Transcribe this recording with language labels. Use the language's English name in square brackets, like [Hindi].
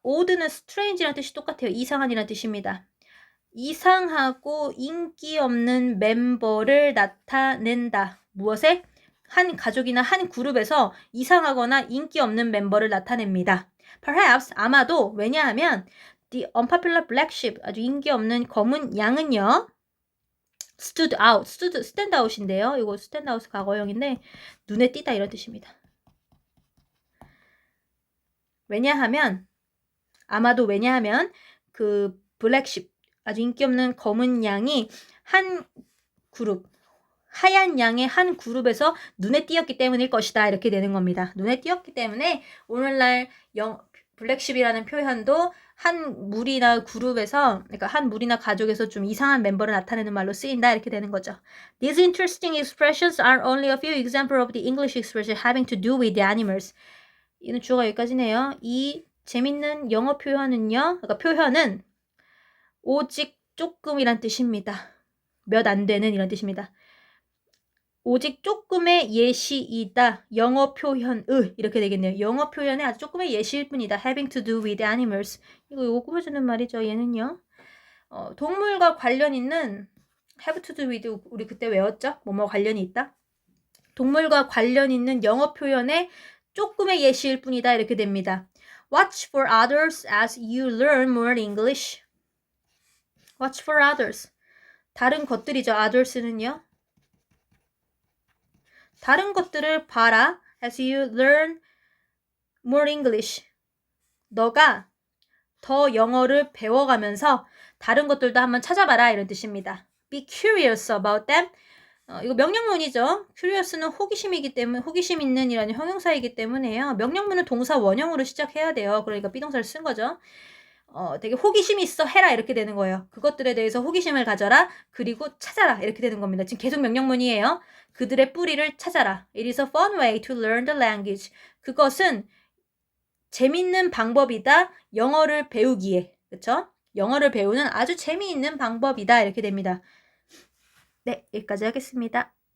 [Korean] odd는 strange라는 뜻이 똑같아요. 이상한이라는 뜻입니다. 이상하고 인기 없는 멤버를 나타낸다. 무엇에? 한 가족이나 한 그룹에서 이상하거나 인기 없는 member를 나타냅니다. Perhaps, 아마도, 왜냐하면 [English] the unpopular black sheep, [Korean] 아주 인기 없는 검은 양은요. [English] stood out, stand out인데요. [Korean] 이거 stand out 과거형인데 눈에 띄다 이런 뜻입니다. 아마도 왜냐하면 그 블랙쉽 아주 인기 없는 검은 양이 한 그룹 하얀 양의 한 그룹에서 눈에 띄었기 때문일 것이다 이렇게 되는 겁니다. 눈에 띄었기 때문에 오늘날 블랙쉽이라는 표현도 한 무리나 그룹에서 그러니까 한 무리나 가족에서 좀 이상한 멤버를 나타내는 말로 쓰인다 이렇게 되는 거죠. [English] These interesting expressions are only a few examples of the English expression having to do with the animals. [Korean] 이는 주어가 여기까지네요. 이 재밌는 영어 표현은요. 그러니까 표현은 오직 조금이란 뜻입니다. 몇 안 되는 이런 뜻입니다. 오직 조금의 예시이다. 영어 표현의 이렇게 되겠네요. 영어 표현의 아주 조금의 예시일 뿐이다. [English] Having to do with animals. [Korean] 이거 꾸며주는 말이죠. 얘는요. 동물과 관련 있는 have to do with 우리 그때 외웠죠? 뭐뭐 관련이 있다. 동물과 관련 있는 영어 표현의 조금의 예시일 뿐이다. 이렇게 됩니다. [English] Watch for others as you learn more English. Watch for others. [Korean] 다른 것들이죠. [English] others는요. [Korean] 다른 것들을 봐라. [English] As you learn more English. [Korean] 너가 더 영어를 배워가면서 다른 것들도 한번 찾아봐라 이런 뜻입니다. [English] Be curious about them. [Korean] 이거 명령문이죠. curious는 호기심이기 때문에 호기심 있는 이라는 형용사이기 때문에요. 명령문은 동사 원형으로 시작해야 돼요. 그러니까 비동사를 쓴 거죠. 되게 호기심이 있어 해라 이렇게 되는 거예요. 그것들에 대해서 호기심을 가져라. 그리고 찾아라 이렇게 되는 겁니다. 지금 계속 명령문이에요. 그들의 뿌리를 찾아라. [English] It is a fun way to learn the language. [Korean] 그것은 재밌는 방법이다. 영어를 배우기에. 그쵸? 영어를 배우는 아주 재미있는 방법이다. 이렇게 됩니다. 네, 여기까지 하겠습니다.